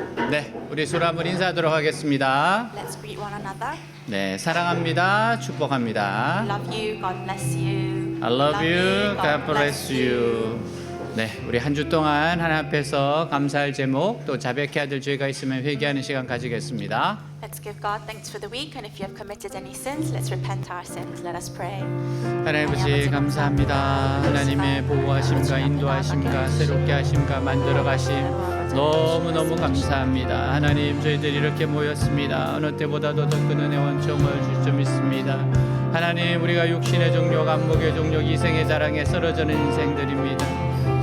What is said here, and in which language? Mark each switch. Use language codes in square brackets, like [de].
[ko] 네, 우리 서로 한번 인사하도록 하겠습니다. [en] Let's greet one another. [ko] 네, 사랑합니다. 축복합니다. [en] Love you, God bless you. I love you. God bless you. [ko] 네, 우리 한 주 동안 하나님 앞에서 감사할 제목 또 자백해야 될 죄가 있으면 회개하는 시간 가지겠습니다. [en] Let's give God thanks for the week, and if you have committed any sins, let's repent our sins. Let us pray. [ko] 하나님 아버지 감사합니다. 하나님의 보호하심과 인도하심과 새롭게 하심과 만들어가심 너무너무 감사합니다. 하나님 저희들이 이렇게 모였습니다. 어느 때보다도 더 큰 은혜 원총을 줄 줄 믿습니다. 하나님 우리가 육신의 종력, 안목의 종력, 이생의 자랑에 쓰러지는 인생들입니다.